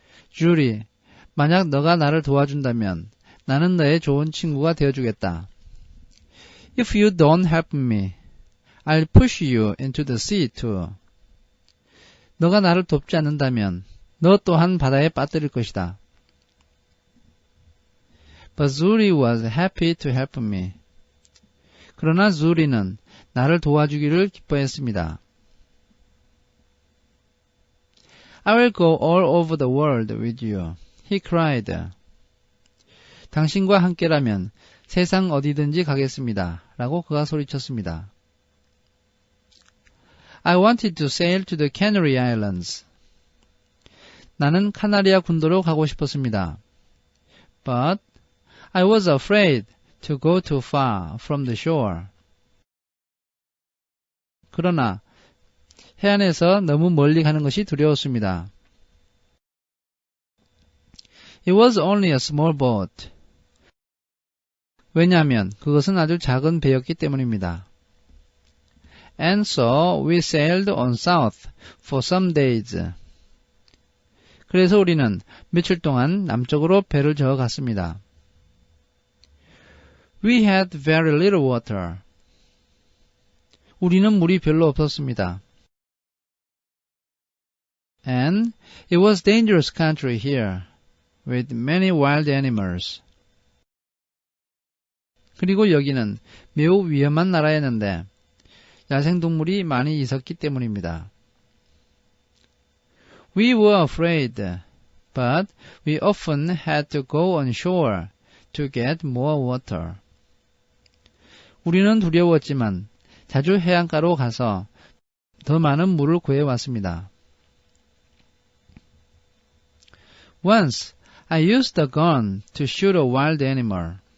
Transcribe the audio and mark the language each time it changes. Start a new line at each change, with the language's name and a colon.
Korean: 주리, 만약 너가 나를 도와준다면 나는 너의 좋은 친구가 되어주겠다.
English: If you don't help me, I'll push you into the sea too.
Korean: 너가 나를 돕지 않는다면 너 또한 바다에 빠뜨릴 것이다.
English: But Zuri was happy to help me.
Korean: 그러나 Zuri는 나를 도와주기를 기뻐했습니다.
English: I will go all over the world with you. He cried.
Korean: 당신과 함께라면 세상 어디든지 가겠습니다. 라고 그가 소리쳤습니다.
English: I wanted to sail to the Canary Islands.
Korean: 나는 카나리아 군도로 가고 싶었습니다.
English: But I was afraid to go too far from the shore.
Korean: 그러나 해안에서 너무 멀리 가는 것이 두려웠습니다.
English: It was only a small boat.
Korean: 왜냐하면 그것은 아주 작은 배였기 때문입니다.
English: And so we sailed on south for some days.
Korean: 그래서 우리는 며칠 동안 남쪽으로 배를 저어 갔습니다.
English: We had very little water.
Korean: 우리는 물이 별로 없었습니다.
English: And it was dangerous country here, with many wild animals.
Korean: 그리고 여기는 매우 위험한 나라였는데 야생동물이 많이 있었기 때문입니다.
English: We were afraid, but we often had to go on shore to get more water.
Korean: 우리는 두려웠지만 자주 해안가로 가서 더 많은 물을 구해왔습니다.
English: Once, I used a gun to shoot a wild animal.